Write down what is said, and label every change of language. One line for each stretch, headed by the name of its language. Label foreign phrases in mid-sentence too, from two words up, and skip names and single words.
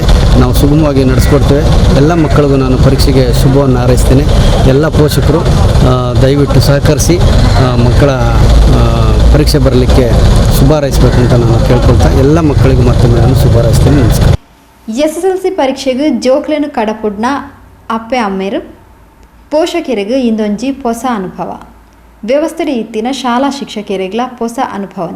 Kannada: ನಾವು ಸುಗಮವಾಗಿ ನಡೆಸ್ಕೊಡ್ತೇವೆ. ಎಲ್ಲ ಮಕ್ಕಳಿಗೂ ನಾನು ಪರೀಕ್ಷೆಗೆ ಶುಭವನ್ನು ಹಾರೈಸ್ತೇನೆ. ಎಲ್ಲ ಪೋಷಕರು ದಯವಿಟ್ಟು ಸಹಕರಿಸಿ ಮಕ್ಕಳ ಪರೀಕ್ಷೆ ಬರಲಿಕ್ಕೆ ಶುಭ ಹಾರೈಸಬೇಕಂತ ನಾನು ಕೇಳ್ಕೊಳ್ತಾ ಎಲ್ಲ ಮಕ್ಕಳಿಗೂ ಮತ್ತೊಮ್ಮೆ ನಾನು ಶುಭ ಹಾರೈಸ್ತೇನೆ. ನಮಸ್ಕಾರ.
Tulu: ಎಸ್ಎಸ್ಎಲ್ಸಿ ಪರೀಕ್ಷೆಗೆ ಜೋಕ್ಲೆನು ಕಡಪುಡ್ನ ಅಪ್ಪೆ ಅಮ್ಮೇರು ಪೋಷಕರಿಗೆ ಇಂದೊಂಜಿ ಹೊಸ ಅನುಭವ. ವ್ಯವಸ್ಥೆ ಇತ್ತಿನ ಶಾಲಾ ಶಿಕ್ಷಕರಿಗಳ ಹೊಸ ಅನುಭವನೆ.